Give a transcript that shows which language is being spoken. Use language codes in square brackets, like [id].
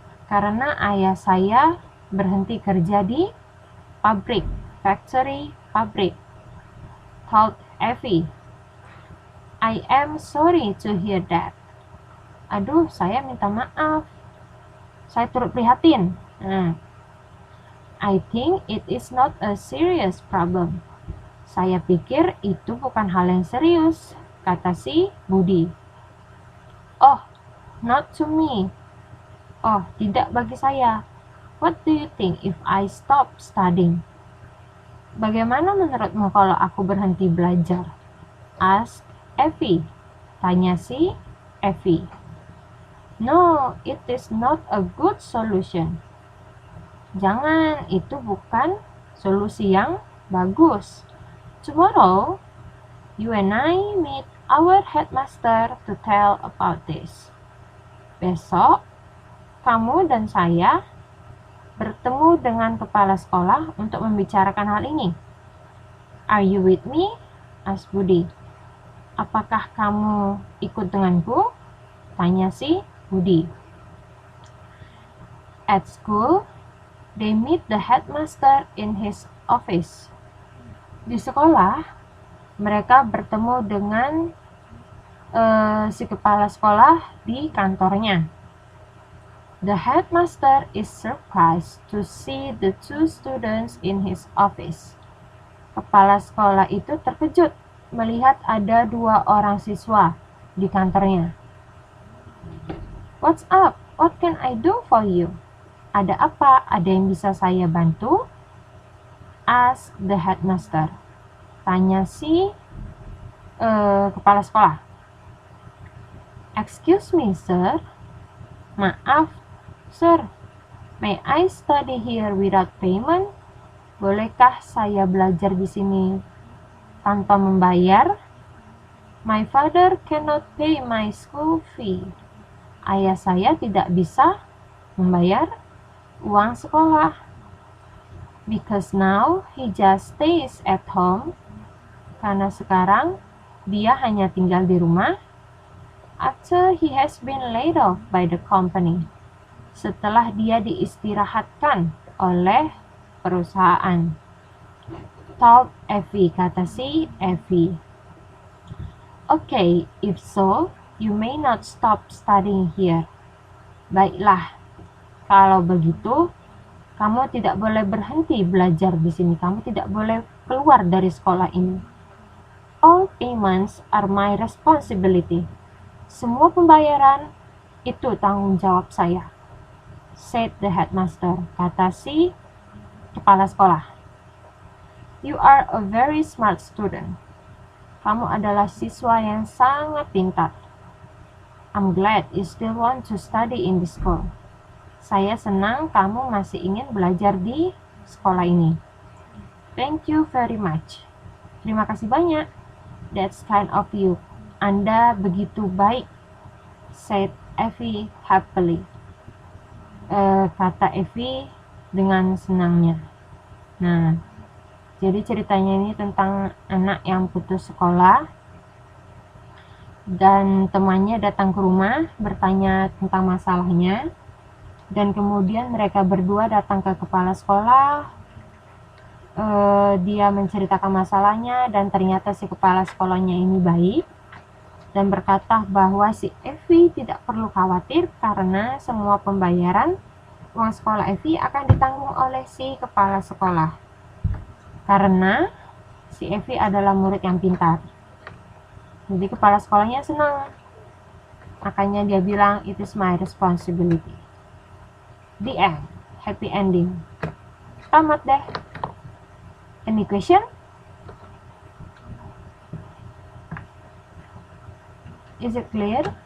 [id] Karena ayah saya berhenti kerja di pabrik, factory, pabrik. [en] Told Evie. I am sorry to hear that. [id] Aduh, saya minta maaf. Saya turut prihatin. [en] I think it is not a serious problem. [id] Saya pikir itu bukan hal yang serius, kata si Budi. [en] Oh, not to me. Oh, [id] tidak bagi saya. [en] What do you think if I stop studying? [id] Bagaimana menurutmu kalau aku berhenti belajar? [en] Ask [id] Evie. Tanya si Evie. [en] No, it is not a good solution. [id] Jangan, itu bukan solusi yang bagus. [en] Tomorrow, you and I meet our headmaster to tell about this. [id] Besok, kamu dan saya bertemu dengan kepala sekolah untuk membicarakan hal ini. [en] Are you with me? Asked Budi. [id] Apakah kamu ikut denganku? Tanya si Budi. [en] At school, they meet the headmaster in his office. [id] Di sekolah, mereka bertemu dengan si kepala sekolah di kantornya. [en] The headmaster is surprised to see the two students in his office. [id] Kepala sekolah itu terkejut melihat ada 2 orang siswa di kantornya. [en] What's up? What can I do for you? [id] Ada apa? Ada yang bisa saya bantu? [en] Ask the headmaster. [id] Tanya si kepala sekolah. [en] Excuse me, sir. Maaf, sir. May I study here without payment? [id] Bolehkah saya belajar di sini tanpa membayar? [en] My father cannot pay my school fee. [id] Ayah saya tidak bisa membayar uang sekolah. [en] Because now he just stays at home. [id] Karena sekarang dia hanya tinggal di rumah. [en] After he has been laid off by the company. [id] Setelah dia diistirahatkan oleh perusahaan. [en] Told [id] Evie, kata si Evie. [en] Okay, if so, you may not stop studying here. [id] Baiklah, kalau begitu, kamu tidak boleh berhenti belajar di sini. Kamu tidak boleh keluar dari sekolah ini. [en] All payments are my responsibility. [id] Semua pembayaran itu tanggung jawab saya. [en] Said the headmaster, [id] kata si kepala sekolah. [en] You are a very smart student. [id] Kamu adalah siswa yang sangat pintar. [en] I'm glad you still want to study in this school. [id] Saya senang kamu masih ingin belajar di sekolah ini. [en] Thank you very much. [id] Terima kasih banyak. [en] That's kind of you. [id] Anda begitu baik, [en] said Evie happily. [id] Kata Evie dengan senangnya. Nah, jadi ceritanya ini tentang anak yang putus sekolah dan temannya datang ke rumah bertanya tentang masalahnya, dan kemudian mereka berdua datang ke kepala sekolah. Dia menceritakan masalahnya dan ternyata si kepala sekolahnya ini baik dan berkata bahwa si Evie tidak perlu khawatir karena semua pembayaran uang sekolah Evie akan ditanggung oleh si kepala sekolah. Karena si Evi adalah murid yang pintar. Jadi kepala sekolahnya senang. Makanya dia bilang, [en] it is my responsibility. The end. Happy ending. [id] Tamat deh. [en] Any question? Is it clear?